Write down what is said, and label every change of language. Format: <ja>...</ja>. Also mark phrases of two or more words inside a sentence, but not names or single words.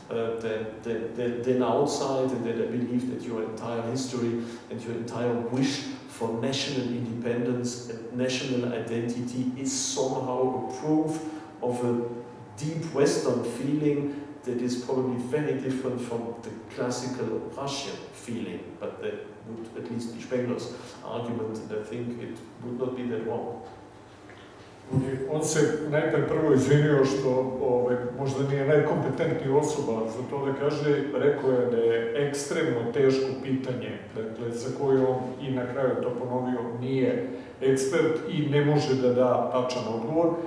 <en>than outside, and that I believe that your entire history and your entire wish for national independence and national identity is somehow a proof of a deep Western feeling that is probably very different from the classical Russian feeling, but that would at least be Spengler's argument, and I think it would not be that wrong.</en> <sr>On se najprej prvo izvinio što možda nije najkompetentnija osoba za to da kaže, rekao je da je ekstremno teško pitanje, dakle, za koje on i na kraju to ponovio, nije ekspert i ne može da da tačan odgovor.</sr>